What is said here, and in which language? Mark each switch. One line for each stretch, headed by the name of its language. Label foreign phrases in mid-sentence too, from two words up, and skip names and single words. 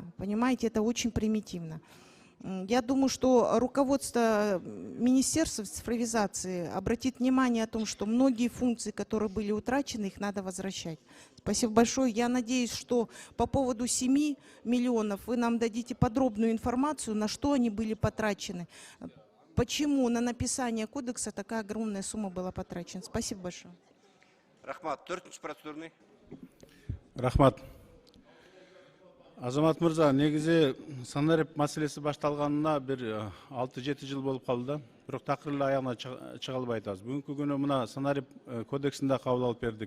Russian: Понимаете, это очень примитивно. Я думаю, что руководство Министерства цифровизации обратит внимание о том, что многие функции, которые были утрачены, их надо возвращать. Спасибо большое. Я надеюсь, что по поводу 7 миллионов вы нам дадите подробную информацию, на что они были потрачены. Почему на написание кодекса такая огромная сумма была потрачена. Спасибо большое.
Kyrgyz: Рахмат, 4-чи процедурный. Рахмат. Азамат Мырза, негизи санарип маселеси башталганына бир 6-7 жыл болуп калды да. Бирок такыр эле аягына чыга албай атабыз. Бүгүнкү күнү мына санарип кодексин да кабыл алып бердик.